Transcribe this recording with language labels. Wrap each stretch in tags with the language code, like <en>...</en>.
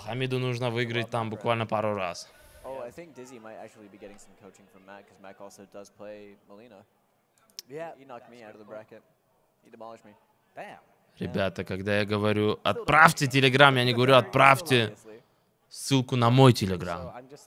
<ru>Хамиду нужно выиграть там буквально пару раз.</ru> <en>I think Dizzy might actually be getting some coaching from Mac, because Mac also does play Molina. Yeah, he knocked me out of the bracket. He demolished me. Damn.</en> <ru>Ребята, когда я говорю отправьте телеграм, я не говорю отправьте ссылку на мой телеграм.</ru>